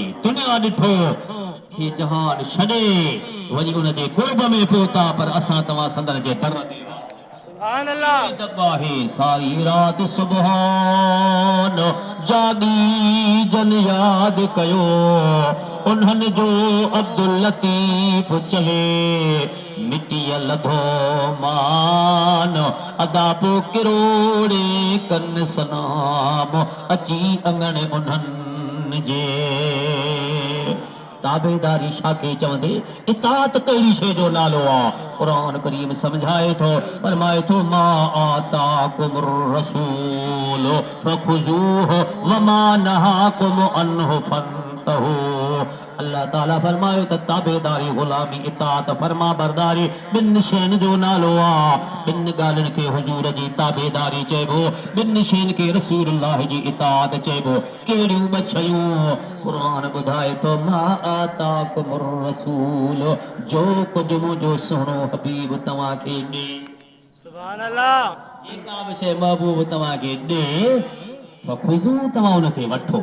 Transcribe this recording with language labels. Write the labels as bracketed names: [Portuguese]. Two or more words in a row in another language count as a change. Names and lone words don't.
[Sindhi] दुनिया ॾिठो हे जहान छॾे वञी उन जे कुर्ब में पहुता, पर असां तव्हां संदन जे दर ते आहे सारी रात सुबहान जागी जन यादि कयो, उन्हनि जो अब्दुल लतीफ चहे मिटीअ लधो मान, अदा पो किरोड़े कन सनाम अची अंगण उन्हनि जे। ताबेदारी छाखे चवंदे, इताअत कहिड़ी शइ जो नालो आहे? क़ुरान करीम समझाए थो, फरमाए थो [Arabic] ما آتاكم الرسول فخذوه وما نهاكم عنه فانتهوا. [Sindhi] अल्लाह ताला फरमायो त ताबेदारी, गुलामी, इताअत, फरमा बरदारी ॿिनि शयुनि जो नालो आहे। ॿिनि ॻाल्हियुनि खे हुजूर जी ताबेदारी चइबो, ॿिनि शयुनि खे रसूलुल्लाह जी इताअत चइबो। कहिड़ियूं ॿ शयूं? क़ुरान ॿुधाए थो [Arabic] ما آتاكم الرسول, [Sindhi] जो कुझु मुंहिंजो सुहिणो हबीब तव्हांखे ॾे, [Arabic] سبحان الله, [Sindhi] जेका बि शइ महबूब तव्हांखे ॾे ख़ुशू तव्हां उनखे वठो।